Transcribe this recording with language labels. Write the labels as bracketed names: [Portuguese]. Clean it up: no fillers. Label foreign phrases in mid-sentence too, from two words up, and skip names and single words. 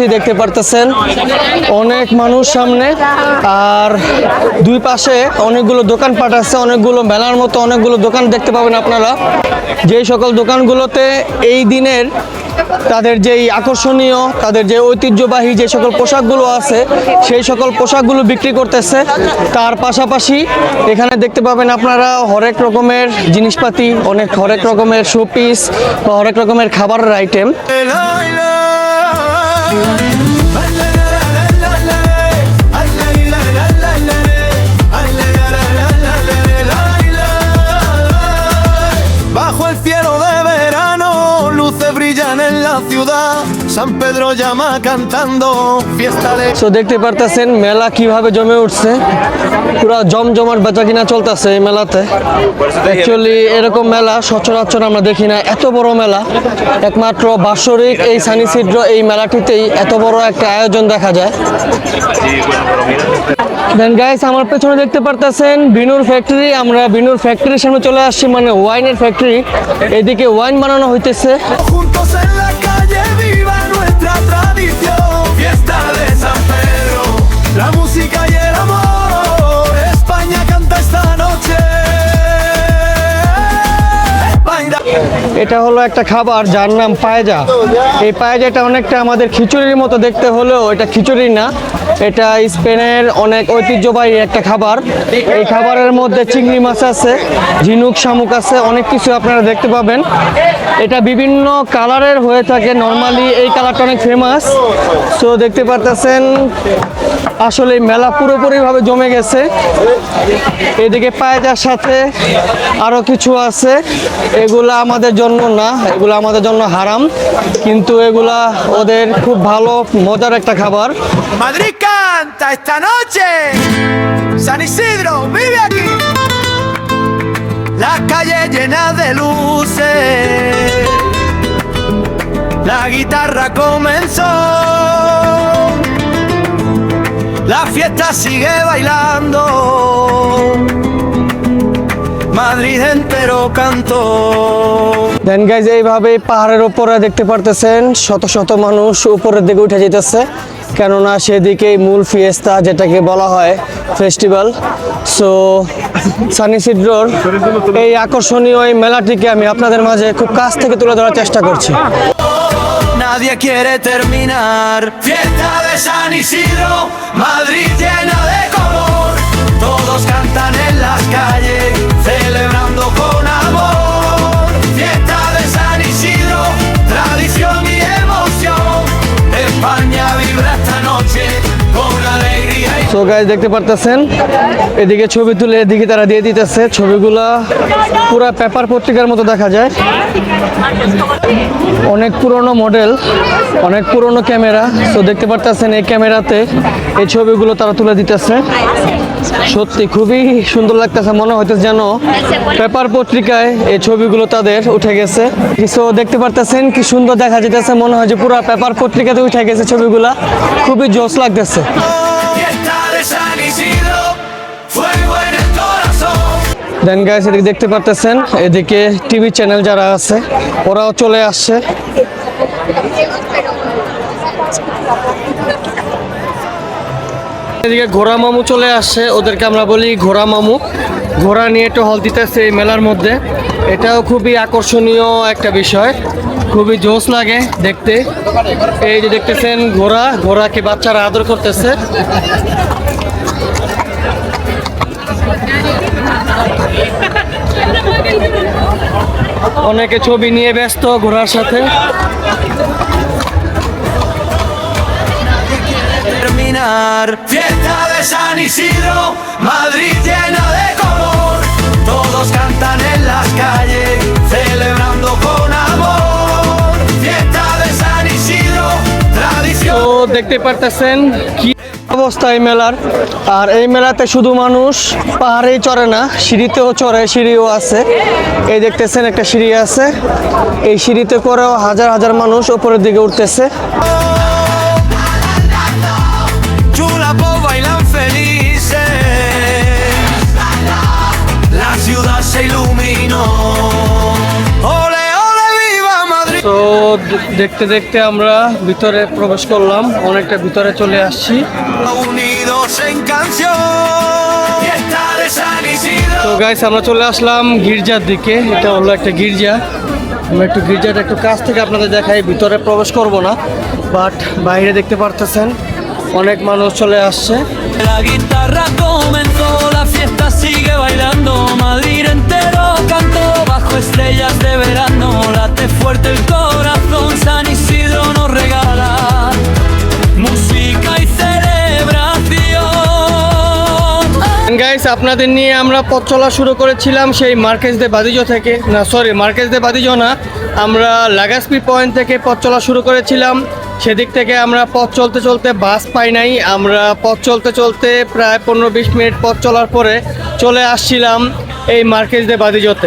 [Bangla] দেখতে পারতেছেন অনেক মানুষ সামনে, আর দুই পাশে অনেকগুলো দোকানপাট আছে, অনেকগুলো মেলার মতো অনেকগুলো দোকান দেখতে পাবেন আপনারা, যেই সকল দোকানগুলোতে এই দিনের তাদের যেই আকর্ষণীয়, তাদের যে ঐতিহ্যবাহী যে সকল পোশাকগুলো আছে, সেই সকল পোশাকগুলো বিক্রি করতেছে। তার পাশাপাশি এখানে দেখতে পাবেন আপনারা হরেক রকমের জিনিসপাতি, হরেক রকমের শোপিস বা হরেক রকমের খাবারের আইটেম। [Spanish] Bajo el cielo de verano, luces brillan en la ciudad. San Pedro llama cantando, fiesta de... [Bangla] সো দেখতে পারতেছেন মেলা কিভাবে জমে উঠছে, পুরা জমজমাট বেচাকিনা চলতেছে এই মেলাতে। অ্যাকচুয়ালি এরকম মেলা সচরাচর আমরা দেখি না, এত বড় মেলা একমাত্র বাৎসরিক এই সান ইসিড্রো এই মেলাটিতেই এত বড় একটা আয়োজন দেখা যায়। [English] then guys [Bangla] আমার পেছনে দেখতে পারতেছেন বিনুর ফ্যাক্টরি। আমরা বিনুর ফ্যাক্টরির সামনে চলে আসছি, মানে ওয়াইনের ফ্যাক্টরি। এদিকে ওয়াইন বানানো হইতেছে। [Spanish] Juntos en la calle viva nuestra tradición. Fiesta de San Pedro, la música y el amor. España canta esta noche. España. [Bangla] এটা হলো একটা খাবার যার নাম পায়েজা। এই পায়েজাটা অনেকটা আমাদের খিচুড়ির মতো দেখতে হলেও এটা খিচুড়ি না, এটা স্পেনের অনেক ঐতিহ্যবাহী একটা খাবার। এই খাবারের মধ্যে চিংড়ি মাছ আছে, ঝিনুক শামুক আছে, অনেক কিছু আপনারা দেখতে পাবেন। এটা বিভিন্ন কালারের হয়ে থাকে, নর্মালি এই কালারটা অনেক ফেমাস। সো দেখতে পারতেছেন আসলে মেলা পুরোপুরিভাবে জমে গেছে। এদিকে পায়েজার সাথে আরো কিছু আছে, এগুলা আমাদের জন্য না, এগুলা আমাদের জন্য হারাম, কিন্তু এগুলা ওদের খুব ভালো মজার একটা খাবার। [Spanish] Madrid canta esta noche. San Isidro vive aquí. Las calles llenas de luces. La guitarra comenzó. La fiesta sigue bailando. Madrid entero cantó. [English] then guys [Bangla] এইভাবে পাহাড়ের উপরে দেখতে পারতেছেন শত শত মানুষ উপরের দিকে উঠে যেতেছে, কেননা সেদিকেই মূল ফিয়েস্তা যেটাকে বলা হয় ফেস্টিভ্যাল। সো সান ইসিড্রোর এই আকর্ষণীয় এই মেলাটিকে আমি আপনাদের মাঝে খুব কাছ থেকে তুলে ধরার চেষ্টা করছি। [Spanish] Nadie quiere terminar. Fiesta de San Isidro, Madrid llena de color. Todos cantan en las calles, celebrando con amor. Fiesta de San Isidro, tradición y emoción. España vibra esta noche con alegría y [English] so guys [Bangla] দেখতে পারতেছেন এদিকে ছবি তুলে এদিকে তারা দিয়ে দিতেছে, ছবিগুলা পুরা পেপার পত্রিকার মতো দেখা যায়। অনেক পুরনো মডেল, অনেক পুরনো ক্যামেরা। সো দেখতে পারতেছেন এই ক্যামেরাতে এই ছবিগুলো তারা তুলে দিতেছে। সত্যি খুবই সুন্দর লাগতেছে, মনে হইতেছে যেন পেপার পত্রিকায় এই ছবিগুলো তাদের উঠে গেছে। সো দেখতে পারতেছেন কি সুন্দর দেখা যেতেছে, মনে হয় যে পুরা পেপার পত্রিকাতে উঠে গেছে ছবিগুলা, খুবই জোশ লাগতেছে। [Spanish] fiesta de San Isidro, fuego en el corazón. [English] then guys [Bangla] এদিকে দেখতে পারতেছেন এদিকে টিভি চ্যানেল যারা আছে ওরাও চলে আসছে। এদিকে ঘোড়া মামু চলে আসছে, ওদেরকে আমরা বলি ঘোড়া মামু। ঘোড়া নিয়ে একটু হল দিতেছে এই মেলার মধ্যে, এটাও খুবই আকর্ষণীয় একটা বিষয়, খুবই জোশ লাগে দেখতে। এই যে দেখতেছেন ঘোড়া, ঘোড়াকে বাচ্চারা আদর করতেছে। অনেকে ছবি নিয়ে ব্যস্ত ঘোড়ার সাথে। [Spanish] Terminar. Fiesta de San Isidro, Madrid llena de color. Todos cantan en las calles, celebrando con amor. Fiesta de San Isidro, tradición. [Bangla] তো দেখতে পারতেছেন কি অবস্থা এই মেলার। আর এই মেলাতে শুধু মানুষ পাহাড়েই চড়ে না, সিঁড়িতেও চড়ে, সিঁড়িও আছে। এই দেখতেছেন একটা সিঁড়ি আছে, এই সিঁড়িতে করেও হাজার হাজার মানুষ উপরের দিকে উঠতেছে। [Spanish] Chulapos bailan felices. La ciudad se iluminó. Ole, ole, viva Madrid. [Bangla] তো দেখতে দেখতে আমরা ভিতরে প্রবেশ করলাম, অনেকটা ভিতরে চলে আসছি। [Spanish] Unidos en canción. Fiesta de San Isidro. [Bangla] তো গাইস আমরা চলে আসলাম গির্জার দিকে, এটা হলো একটা গির্জা। আমরা একটু গির্জাটা একটু কাছ থেকে আপনাদের দেখাই, ভিতরে প্রবেশ করব না, বাট বাইরে দেখতে পারতেছেন অনেক মানুষ চলে আসছে। [Spanish] La guitarra comenzó, la fiesta sigue bailando. Madrid entero cantó bajo estrellas de verano. Late fuerte el corazón, San Isidro nos regala música y celebración. [Bangla] গাইস আপনাদের নিয়ে আমরা পথ চলা শুরু করেছিলাম সেই মার্কেজ দে বাদিজো থেকে, না সরি মার্কেজ দে বাদিজো না, আমরা লাগাসপি পয়েন্ট থেকে পথ চলা শুরু করেছিলাম। সেদিক থেকে আমরা পথ চলতে চলতে বাস পাই নাই, আমরা পথ চলতে চলতে প্রায় 15-20 মিনিট পথ চলার পরে চলে আসছিলাম এই মার্কেজ দে বাদিজোতে।